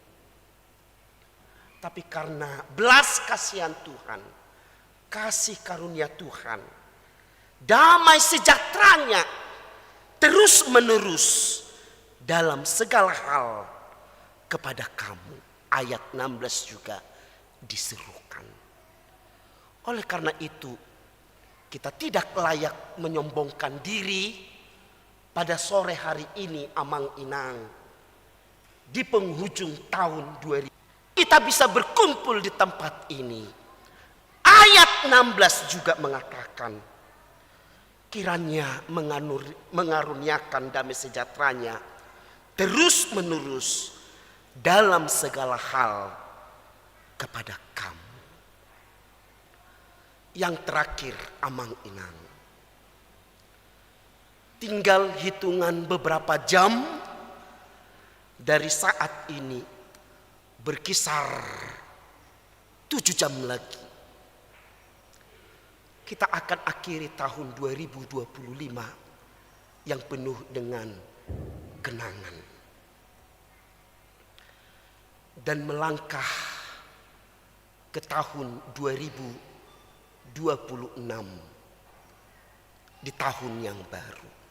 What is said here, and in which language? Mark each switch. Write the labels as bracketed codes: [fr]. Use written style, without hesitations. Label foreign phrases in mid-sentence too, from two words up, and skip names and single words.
[id] Tapi karena belas kasihan Tuhan, kasih karunia Tuhan, damai sejahteranya terus menerus dalam segala hal kepada kamu. Ayat 16 juga diserukan. Oleh karena itu, kita tidak layak menyombongkan diri pada sore hari ini [bbc] amang inang, [id] di penghujung tahun 2000. Kita bisa berkumpul di tempat ini. Ayat 16 juga mengatakan, kiranya mengaruniakan damai sejahteranya terus menerus dalam segala hal kepada kamu. Yang terakhir [bbc] amang inang, [id] tinggal hitungan beberapa jam dari saat ini, berkisar 7 jam lagi kita akan akhiri tahun 2025 yang penuh dengan kenangan dan melangkah ke tahun 2026 di tahun yang baru.